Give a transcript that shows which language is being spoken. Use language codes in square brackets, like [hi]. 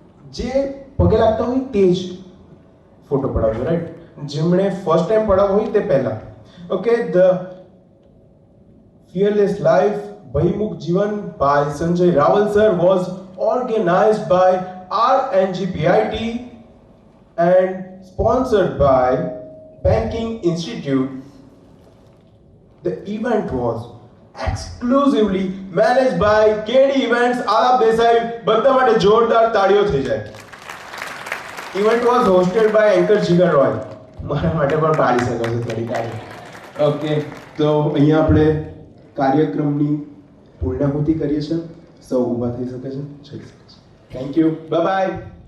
[gu] જે પગે લાગતા હોય તે જ ફોટો પડાવજો રાઈટ જેમણે ફર્સ્ટ ટાઈમ પડાવવો હોય તે પહેલા [en] okay the fearless life [gu] ભયમુક્ત જીવન [en] By Sanjay Raval sir was organized by RNGPIT and sponsored by Banking Institute. The event was exclusively managed by KD Events. [gu] Alap Desai બધા માટે જોરદાર તાળીઓ થઈ જાય. [en] Event was hosted by anchor Jigar Roy. [gu] મારા માટે પણ પાડી શકો છો થોડી તાળી. ઓકે તો અહીંયા આપણે કાર્યક્રમની પૂર્ણાહુતિ કરીએ છીએ. સૌ ઊભા થઈ શકે છે જઈ શકે છે. [en] Thank you bye bye.